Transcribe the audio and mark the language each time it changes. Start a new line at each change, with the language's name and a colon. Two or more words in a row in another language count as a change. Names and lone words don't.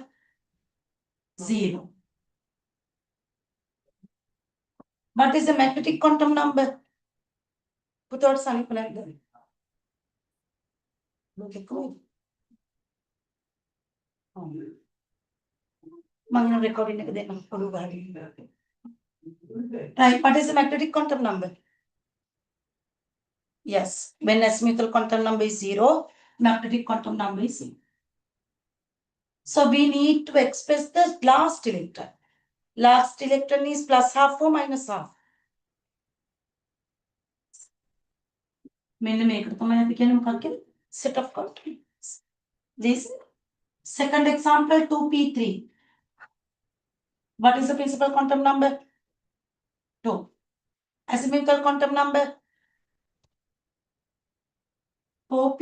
English: 0. What is the magnetic quantum number? Put out something like that. Look at me.
Sinhala: Mangana recording එක දෙන්න පුළුවන් වගේ.
English: Right, what is the magnetic quantum number? Yes, when azimuthal quantum number is 0, magnetic quantum number is 0. So we need to express the last electron. Last electron is plus half or minus half.
Sinhala: මෙන්න මේකට තමයි අපි කියන්නේ මොකක්ද?
English: Set of quantities. This second example 2p3. What is the principal quantum number? 2. Azimuthal quantum number? 4p.